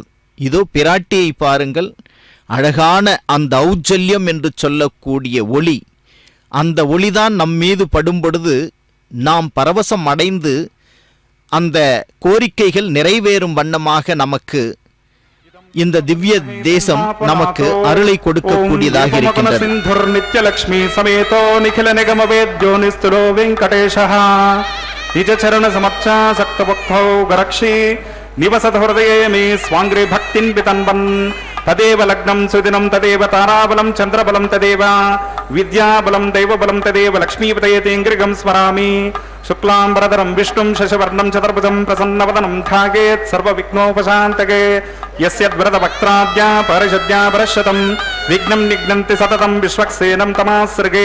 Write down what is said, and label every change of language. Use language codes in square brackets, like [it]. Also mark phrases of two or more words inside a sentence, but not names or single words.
[ta] இதோ பிராட்டியை பாருங்கள், அழகான அந்த ஔஜல்யம் என்று சொல்லக்கூடிய ஒளி, அந்த ஒளிதான் நம் மீது படும் பொழுது நாம் பரவசம் அடைந்து அந்த கோரிக்கைகள் நிறைவேறும் வண்ணமாக நமக்கு இந்த திவ்ய தேசம் நமக்கு அருளை கொடுக்கக்கூடியதாக இருக்கின்றது. [sa] நித்யலக்ஷ்மி சமேதோ நிகில நிகம வேத்யோ நிஸ்துலோ வெங்கடேஷः நிஜ சரண சமர்ச்சா சக்தபக்தௌ கரக்ஷி நிவசத ஹிருதயே மே ஸ்வாங்கிரே பக்தின் பிதன்வன் తదేవ లగ్నం సుదినం తదేవ తారాబలం చంద్రబలం తదేవ విద్యాబలం దైవబలం తదేవ లక్ష్మీపతయేతేంగ్రిగం స్మరామి. శుక్లాంబరధరం విష్ణుం శశవర్ణం చతుర్భుజం ప్రసన్నవదనం ధ్యాయేత్ సర్వవిఘ్నోపశాంతకే. యస్యద్వ్రత వక్త్రాద్యా పరిషద్యా పరశతం విఘ్నం నిఘ్నంతి సతతం విశ్వక్సేనం తమాశ్రగే.